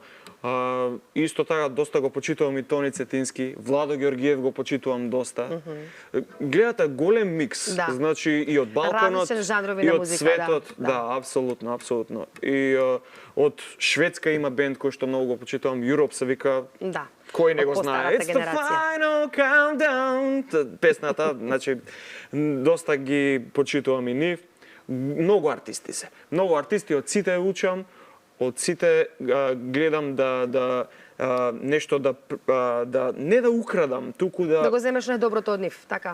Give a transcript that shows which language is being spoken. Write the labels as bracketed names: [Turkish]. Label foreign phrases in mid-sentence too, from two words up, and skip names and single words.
[Macedonian] Исто така доста го почитувам и Тони Цетински, Владо Ѓоргиев го почитувам доста. Гледате голем микс, Да. значи и од балканот, Различен жанрови и на од музика, светот, да. да, апсолутно. И од Шведска има бенд кој што многу го почитувам, Europe се вика. Да. Кој не Од го знае? постарата [English] It's the [Macedonian] генерација. [English] final countdown. [Macedonian] Песната, значи, доста ги почитувам и нив. Многу артисти се. Многу артисти, од сите учам, од сите гледам да нешто не да украдам, туку Да го земеш најдоброто од нив, така?